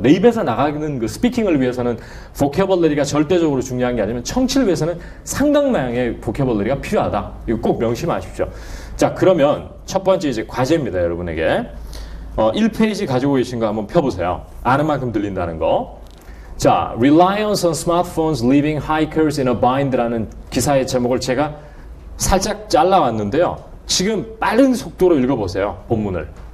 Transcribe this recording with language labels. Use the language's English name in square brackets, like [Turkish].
[Korean] 내 입에서 나가는 그 스피킹을 위해서는 vocabulary가 절대적으로 중요한 게 아니면 청취를 위해서는 상당량의 vocabulary가 필요하다. 이거 꼭 명심하십시오. 자, 그러면 첫 번째 이제 과제입니다, 여러분에게. 1페이지 가지고 계신 거 한번 펴보세요. 아는 만큼 들린다는 거. [English] 자, Reliance on smartphones leaving hikers in a bind라는 [Korean] 기사의 제목을 제가 살짝 잘라왔는데요. 지금 빠른 속도로 읽어보세요. 본문을.